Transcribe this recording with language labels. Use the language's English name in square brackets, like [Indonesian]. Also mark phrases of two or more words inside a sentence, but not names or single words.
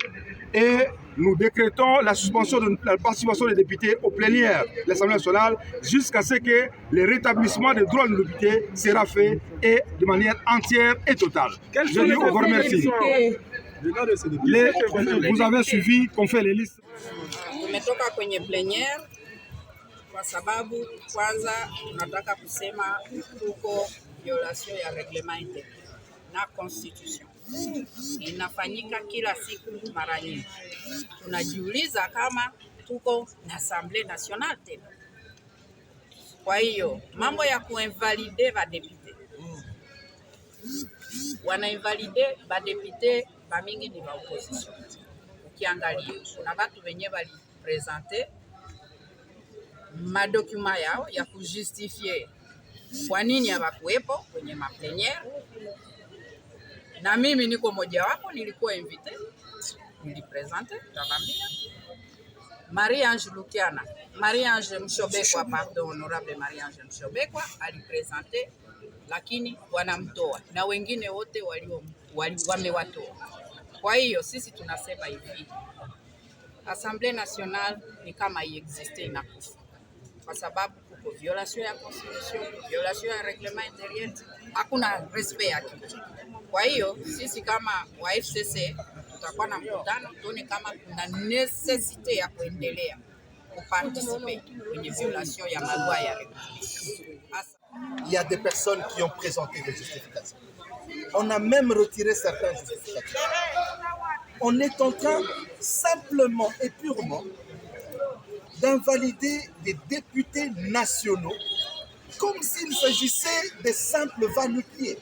[French] Et nous décrétons la suspension de la participation des députés aux plénières de l'Assemblée nationale jusqu'à ce que le rétablissement des droits des députés sera fait et de manière entière et totale. Je vous remercie. Vous avez suivi qu'on fait les listes. [Swahili] Tumetoka kwenye plénière kwa sababu kwanza tunataka kusema tuko violation ya [French] reglement intérieur [Swahili] na constitution. Inafanyika kila siku mara nyingi. Tunajiuliza kama tuko na Assemblée nationale tena. Kwa hiyo mambo ya kuinvalide ba député. Wanainvalide ba député bamingi ni ba opposition. Ukiangalia kuna watu wenye bali presenter madokuma yao ya kujustifie kwa nini hawakuwepo kwenye maplénière. Na mimi niko moja wapo, nilikuwa invité, nilipresente, tabambia. Marie-Ange Lukiana, Marie-Ange Mshobekwa, pardon, honorable Marie-Ange Mshobekwa, alipresente, lakini wanamtoa. Na wengine wote wamewatoa. Kwa hiyo, sisi tunasema hivi, Assemblée nationale ni kama iexiste inakufa. Kwa sababu kuko violation ya constitution, violation ya [French] reglement intérieur, [Swahili] hakuna respect ya kitu. Kwa hiyo sisi kama wa FCC tutakuwa na mkutano tuone kama kuna necessite ya kuendelea kuparticiper kwenye violation ya maloi ya République. [French] Il y a des personnes qui ont présenté des justifications. On a même retiré certains justificatifs. On est en train simplement et purement d'invalider des députés nationaux comme s'il s'agissait des simples va-nu-pieds.